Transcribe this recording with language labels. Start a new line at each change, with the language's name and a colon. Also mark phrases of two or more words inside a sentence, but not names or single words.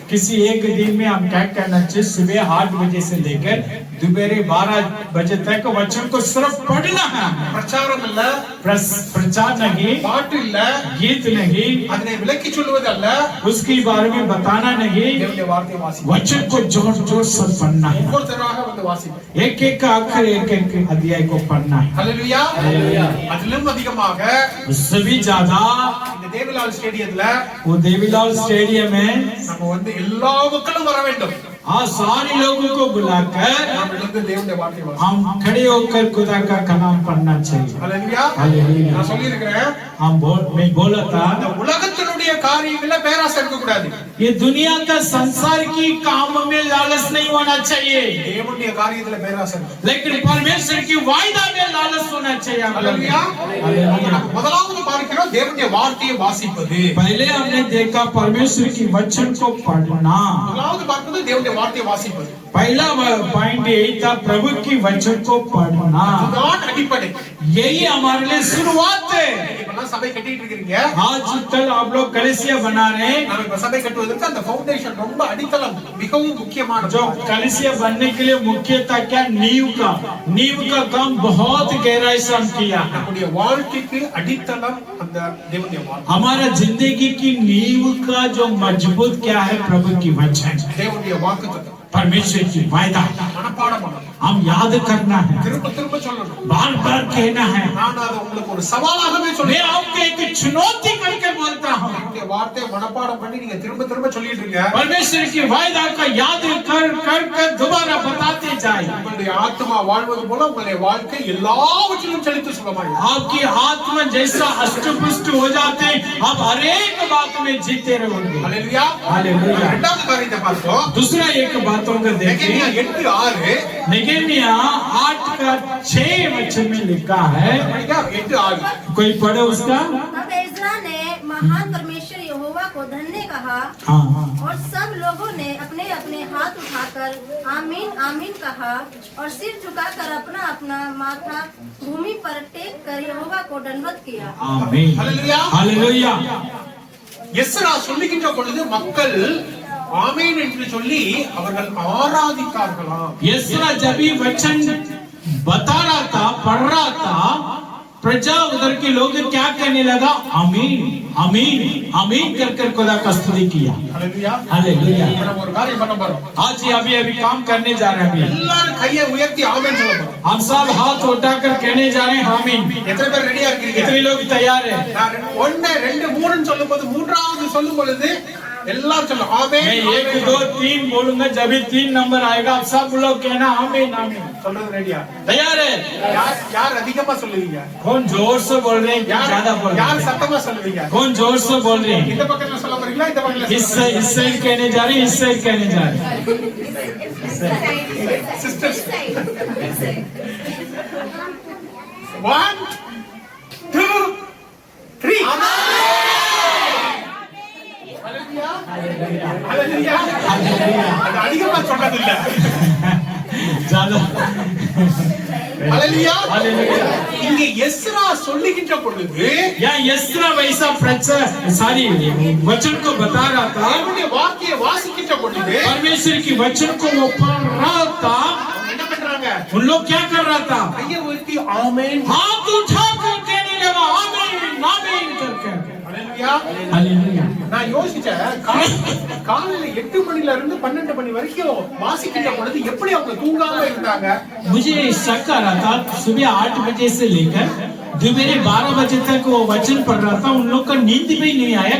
Hindi: किसी एक दिन में हम क्या करना चाहिए, सुबह 8 बजे से लेकर दोपहर 12 बजे तक वचन को सिर्फ पढ़ना है।
Tamil: பிரச்சாரம் இல்ல,
Hindi: प्रचार नहीं,
Tamil: பாட்டு இல்ல,
Hindi: गीत नहीं,
Tamil: அதனை விளக்கி சொல்வது அல்ல,
Hindi: उसके बारे में बताना नहीं,
Tamil: தேவனுடைய வார்த்தையை வாசிப்போம்.
Hindi: वचन को जोर जोर से पढ़ना है,
Tamil: ஒவ்வொருத்தராக வந்து வாசிப்போம்.
Hindi: एक एक अक्षर एक एक अध्याय को पढ़ना है।
Tamil: ஹல்லேலூயா.
Hindi: हालेलुया।
Tamil: அதிலும் அதிகமாக
Hindi: उससे भी ज्यादा
Tamil: இந்த தேவிலால் ஸ்டேடியத்துல
Hindi: वो देवीलाल स्टेडियम में
Tamil: நம்ம வந்து எல்லா மக்களும் வர வேண்டும்.
Hindi: आज सारे लोगों को बुलाकर
Tamil: நாம் எழுந்து தேவனுடைய வார்த்தையை வாசிப்போம்.
Hindi: हम खड़े होकर खुदा का कलाम पढ़ना चाहिए।
Tamil: ஹல்லேலூயா.
Hindi: हालेलुया।
Tamil: நான் சொல்லி இருக்கிறேன்,
Hindi: मैं बोला था
Tamil: இந்த உலகத்தினுடைய காரியங்கள்ல பேராசை இருக்க கூடாது.
Hindi: ये दुनिया का संसार की काम में लालच नहीं होना चाहिए,
Tamil: தேவனுடைய காரியத்துல பேராசை இருக்கணும்.
Hindi: लेकिन परमेश्वर की वायदा में लालच होना चाहिए।
Tamil: ஹல்லேலூயா.
Hindi: हालेलुया।
Tamil: நம்ம முதலாவது பார்க்கிறோம் தேவனுடைய வார்த்தையை வாசிப்பது.
Hindi: पहले हमने देखा परमेश्वर की वचन को पढ़ना,
Tamil: முதலாவது பார்ப்பது தேவனுடைய வார்த்தையை வாசிப்பது.
Hindi: पहला पॉइंट यही था, प्रभु की वचन को पढ़ना,
Tamil: இதுதான் அடிப்படை.
Hindi: यही हमारे लिए शुरुआत है।
Tamil: இப்பெல்லாம் சபை கட்டிட்டு இருக்கீங்க.
Hindi: आज कल आप लोग कलीसिया बना रहे हैं,
Tamil: நாம இப்ப சபை கட்டுவதற்கு அந்த ஃபவுண்டேஷன் ரொம்ப அடித்தளம் மிகவும் முக்கியமானது.
Hindi: जो कलीसिया बनने के लिए मुख्यतः क्या, नींव का काम बहुत गहराई से हम किया है।
Tamil: நம்முடைய வாழ்க்கைக்கு அடித்தளம் அந்த தேவனுடைய வார்த்தை.
Hindi: हमारा जिंदगी की नींव का जो मजबूत क्या है, प्रभु की वचन,
Tamil: தேவனுடைய வாக்குத்தத்தம்
Hindi: परमेश्वर की वायदा
Tamil: மனப்பாடம் பண்ணணும்.
Hindi: हम याद करना है,
Tamil: திரும்ப திரும்ப சொல்லணும்.
Hindi: बार बार कहना है।
Tamil: நான் அதை உங்களுக்கு ஒரு சவாலாகவே
Hindi: मैं
Tamil: சொல்றேன்.
Hindi: आपको एक चुनौती करके बोलता हूँ,
Tamil: தேவனுடைய வார்த்தையை மனப்பாடம் பண்ணி நீங்க திரும்ப திரும்ப சொல்லிட்டு இருங்க.
Hindi: परमेश्वर की वायदा का याद कर कर कर दोबारा बताते जाए।
Tamil: உங்களுடைய ஆத்மா வாழ்வது போல உங்களுடைய வாழ்க்கை எல்லாவற்றிலும் செழித்து சுகமாயிருக்கும்.
Hindi: आपकी आत्मा जैसा अष्टपुष्ट हो जाते हैं, आप हर एक बात में जीते रहोगे।
Tamil: ஹல்லேலூயா.
Hindi: हालेलुया।
Tamil: இரண்டாவது காரியத்தை பார்த்தோம்.
Hindi: दूसरा एक बातों को देखें,
Tamil: நெகேமியா 8:6
Hindi: निगेमिया 8 का 6 वचन में लिखा है, 8:6 कोई पढ़े उसका। तब एज्रा ने महान परमेश्वर यहोवा को धन्य कहा हाँ और सब लोगों ने अपने अपने हाथ उठाकर आमीन आमीन कहा और सिर झुकाकर अपना अपना माथा भूमि पर टेक कर यहोवा को दंडवत किया। आमीन।
Tamil: ஹல்லேலூயா.
Hindi: हालेलुया।
Tamil: எஸ்ரா சொல்லுகின்ற பொழுது மக்கள் ஆமென் என்று சொல்லி அவர்கள் ஆராதித்தார்களாம்.
Hindi: यस्रा जब भी वचन बता रहा था, पढ़ रहा था, प्रजा उधर के लोग क्या कहने लगा, आमीन आमीन आमीन कर कर खुदा का स्तुति किया।
Tamil: ஹல்லேலூயா.
Hindi: हालेलुया।
Tamil: இப்ப நம்ம ஒரு காரியம் பண்ண போறோம்.
Hindi: आज ही अभी अभी काम करने जा रहे हैं। अभी
Tamil: எல்லாரும் கையை உயர்த்தி ஆமென் சொல்ல போறோம்.
Hindi: हम सब हाथ उठाकर कहने जा रहे हैं, आमीन।
Tamil: எத்தனை பேர் ரெடியா இருக்கீங்க?
Hindi: कितने लोग तैयार हैं?
Tamil: நான் 1 2 3 சொல்லும்போது மூன்றாவது சொல்லும் பொழுது எல்லாரும் சொல்லும் ஆமென்.
Hindi: मैं 1 2 3 बोलूंगा, जब भी 3 नंबर आएगा आप सब लोग कहना आमीन आमीन।
Tamil: சொல்றது ரெடியா?
Hindi: तैयार है?
Tamil: யார் அதிகமா சொல்லுவீங்க?
Hindi: कौन जोर से बोल रहे हैं, ज्यादा बोल रहे
Tamil: யார்
Hindi: हैं?
Tamil: சத்தமா சொல்லுவீங்க?
Hindi: कौन जोर से बोल रहे हैं?
Tamil: இந்த பக்கத்துல சொல்ல போறீங்களா இந்த பக்கத்துல
Hindi: इस साइड कहने जा रहे हैं, इस साइड कहने जा रहे हैं।
Tamil: சிஸ்டர்ஸ் 1 2 3 ஹalleluya அது அதிகமா சொன்னது இல்ல
Hindi: ज्यादा
Tamil: ஹalleluya
Hindi: हालेलुया।
Tamil: இங்க எஸ்ரா சொல்லுகின்ற பொழுது
Hindi: यहाँ यस्रा वैसा प्रचार सारी वचन को बता रहा था,
Tamil: தேவனுடைய வார்த்தையை வாசிக்கின்ற பொழுது
Hindi: परमेश्वर की वचन को वो पढ़ रहा था।
Tamil: அவங்க என்ன பண்றாங்க?
Hindi: उन लोग क्या कर रहा था,
Tamil: கையை உயர்த்தி ஆமென்
Hindi: हाथ उठा कर कहने लगा आमीन आमीन करके।
Tamil: ஹalleluya
Hindi: हालेलुया।
Tamil: நான் யோசிச்சேன் காலையில 8 மணில இருந்து 12 மணி வரைக்கும் வாசிக்கின்ற பொழுது எப்படி அவங்க தூங்காம இருந்தாங்க?
Hindi: मुझे शक आ रहा था, सुबह 8 बजे से लेकर दोपहर 12 बजे तक वो वचन पढ़ रहा था, उन लोग का नींद भी नहीं आया।